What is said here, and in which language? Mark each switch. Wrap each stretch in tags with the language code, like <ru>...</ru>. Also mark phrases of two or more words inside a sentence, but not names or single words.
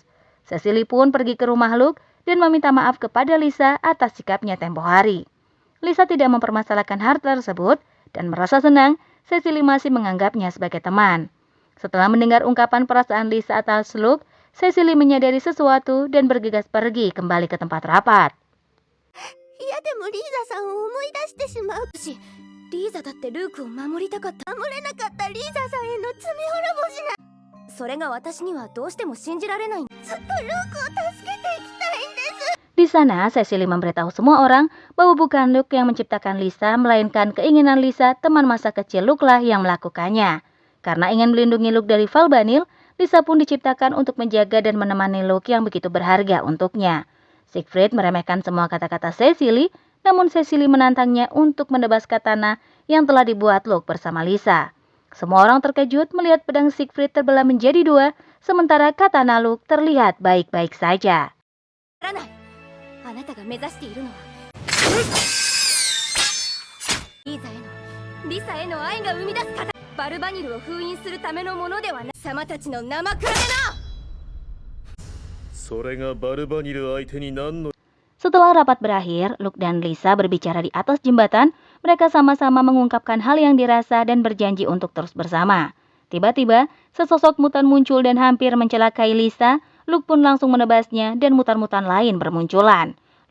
<id>Cecily pun pergi ke rumah Luke dan meminta maaf kepada Lisa atas sikapnya tempo hari. Lisa tidak mempermasalahkan hal tersebut dan merasa senang Cecily masih menganggapnya sebagai teman. Setelah mendengar ungkapan perasaan Lisa atas Luke, Cecily menyadari sesuatu dan bergegas pergi kembali ke tempat rapat.</id> <ja>いやでもリーザさんを思い出してしまうし、リーザだってルークを守りたかった。守れなかったリーザさんへの罪滅ぼしな。それが私にはどうしても信じられない。ずっとルークを助けていきたいんです。</ja> <id>Di sana, Cecily memberitahu semua orang bahwa bukan Luke yang menciptakan Lisa, melainkan keinginan Lisa, teman masa kecil Luke lah yang melakukannya. Karena ingin melindungi Luke dari Valbanil, Lisa pun diciptakan untuk menjaga dan menemani Luke yang begitu berharga untuknya. Siegfried meremehkan semua kata-kata Cecily, namun Cecily menantangnya untuk menebas katana yang telah dibuat Luke bersama Lisa. Semua orang terkejut melihat pedang Siegfried terbelah menjadi dua, sementara katana Luke terlihat baik-baik saja.</id> <ja>あなたが目指しているのはリサへの愛が生み出す型。バルバニルを封印するためのものではない。貴様たちの生くらべな。それがバルバニル相手に何の</ja> <id>Setelah rapat berakhir, Luke dan Lisa berbicara di atas jembatan. Mereka sama-sama mengungkapkan hal yang dirasa dan berjanji untuk terus bersama. Tiba-tiba, sesosok mutan muncul dan hampir mencelakai Lisa. Luke pun langsung menebasnya dan mutan-mutan lain bermunculan.</id>